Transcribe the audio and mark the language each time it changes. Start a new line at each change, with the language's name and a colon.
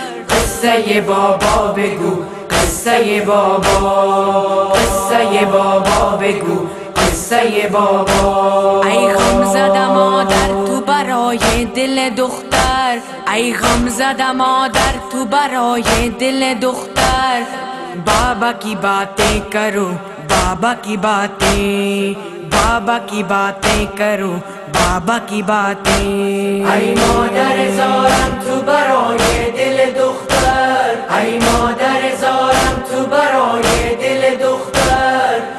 Persian: قصه بابا بگو، قصه بابا، قصه بابا بگو، قصه بابا. ای غمزده مادر تو برای دل دختر، ای غمزده مادر تو برای دل دختر.
Urdu: بابا کی باتیں کرو، بابا کی باتیں، بابا کی باتیں کرو، بابا کی باتیں.
Persian: ای مادر زارم تو برای دل دختر، ای مادر زارم تو برای دل دختر.